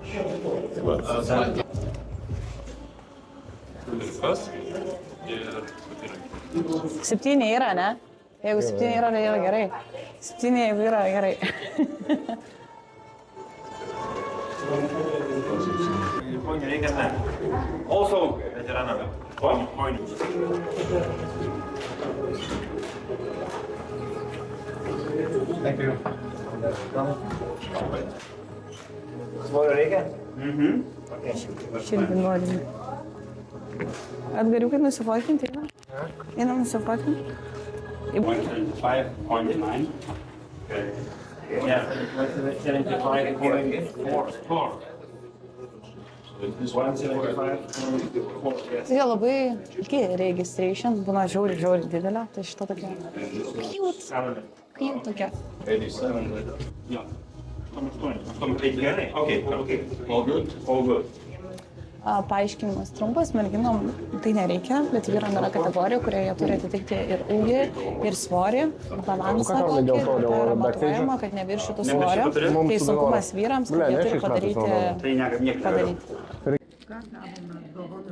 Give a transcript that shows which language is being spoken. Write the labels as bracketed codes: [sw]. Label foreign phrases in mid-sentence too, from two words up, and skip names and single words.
[lt] Septyni yra, ne? Jeigu 7 yra, tai yra gerai. 7 jeigu yra, gerai. Ponia reikia ten. Also, veteranam. Ponia. [en] Thank you. [lt] Svorio reikia? Širdį norime. Atgariukai nusifotinti, eina? Einam nusifotinti? [en] 5.9. Yeah, 75 going 4. This 175. [lt] Tai labai ilgi registration, būna žiauri didelė, tai šita tokia cute tokia. [en] 87. Yeah. Okay. All good. [lt] Paaiškinimas trumpas, merginom tai nereikia, bet vyram yra kategorija, kurioje jie turi atitikti ir ūgį, ir svorį, balansą kokį, yra matuojama, kad neviršytų svorio. Tai sunkumas vyrams, kad jie turi padaryti. Ką gavome dovanų?